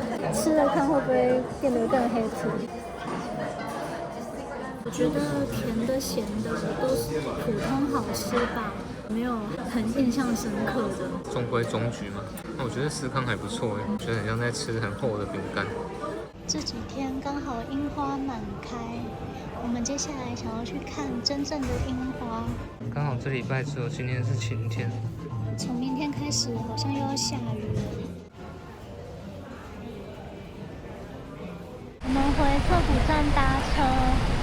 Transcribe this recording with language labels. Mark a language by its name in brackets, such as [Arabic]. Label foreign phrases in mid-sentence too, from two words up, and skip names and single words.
[Chinese] 吃了看会不会變得更黑皮？我覺得甜的、鹹的都是普通好吃吧，沒有很印象深刻的。中規中矩嘛。那我覺得司康還不錯哎，我覺得很像在吃很厚的餅乾。這幾天剛好櫻花滿開，我們接下來想要去看真正的櫻花。剛好這禮拜只有今天是晴天，從明天開始好像又要下雨了。我們回澀谷站搭車。